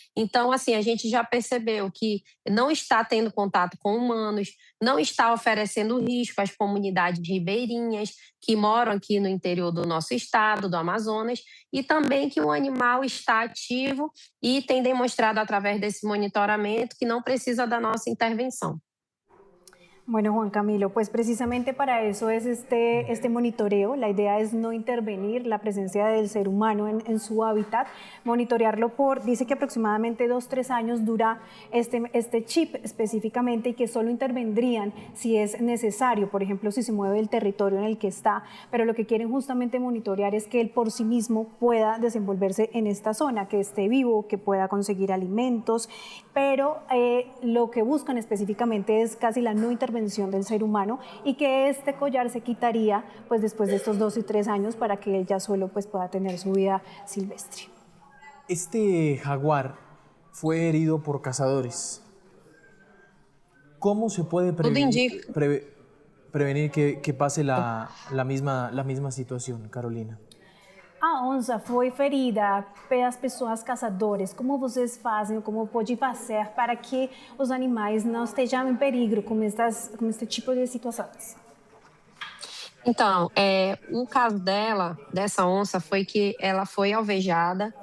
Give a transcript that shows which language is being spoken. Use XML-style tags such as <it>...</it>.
<pt>Então, assim, a gente já percebeu que não está tendo contato com humanos, não está oferecendo risco às comunidades ribeirinhas que moram aqui no interior do nosso estado, do Amazonas, e também que o animal está ativo e tem demonstrado através desse monitoramento que não precisa da nossa intervenção.</pt> <es>Bueno, Juan Camilo, pues precisamente para eso es este monitoreo. La idea es no intervenir la presencia del ser humano en su hábitat, monitorearlo dice que aproximadamente 2-3 años dura este chip específicamente, y que solo intervendrían si es necesario, por ejemplo, si se mueve el territorio en el que está, pero lo que quieren justamente monitorear es que él por sí mismo pueda desenvolverse en esta zona, que esté vivo, que pueda conseguir alimentos, pero lo que buscan específicamente es casi la no intervención del ser humano, y que este collar se quitaría pues después de estos 2 y 3 años para que él ya solo pues pueda tener su vida silvestre. Este jaguar fue herido por cazadores. ¿Cómo se puede prevenir que pase la misma situación, Carolina?</es> <pt>A onça foi ferida pelas pessoas caçadores. Como vocês fazem, como pode fazer para que os animais não estejam em perigo com este tipo de situações? Então, o caso dessa onça, foi que ela foi alvejada.</pt>